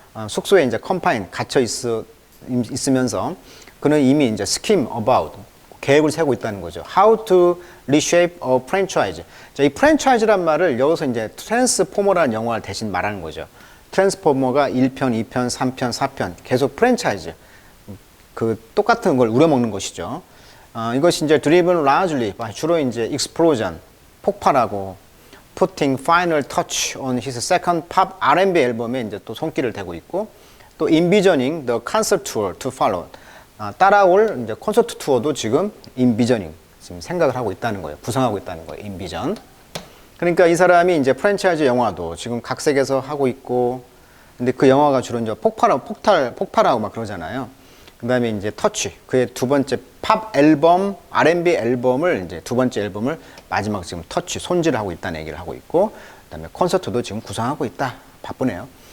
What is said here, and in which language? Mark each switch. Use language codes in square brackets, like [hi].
[ko] 숙소에 이제 컴파인 갇혀 있으면서 그는 이미 이제 scheme about 계획을 세우고 있다는 거죠. [en] How to reshape a franchise. [ko] 자, 이 프랜차이즈란 말을 여기서 이제 트랜스포머라는 영화를 대신 말하는 거죠. 트랜스포머가 1편, 2편, 3편, 4편 계속 프랜차이즈. 그 똑같은 걸 우려먹는 것이죠. [en] 이것이 이제 driven largely 주로 이제 explosion 폭발하고 putting final touch on his second pop R&B 앨범에 이제 또 손길을 대고 있고 또 envisioning the concert tour to follow. [ko] 따라올 이제 콘서트 투어도 지금 인비저닝 지금 생각을 하고 있다는 거예요. 구상하고 있다는 거예요. 인비전. 그러니까 이 사람이 이제 프랜차이즈 영화도 지금 각색해서 하고 있고, 근데 그 영화가 주로 이제 폭발하고 막 그러잖아요. 그 다음에 이제 터치, 그의 두 번째 팝 앨범, R&B 앨범을 이제 두 번째 앨범을 마지막 지금 터치, 손질하고 있다는 얘기를 하고 있고, 그 다음에 콘서트도 지금 구상하고 있다. 바쁘네요.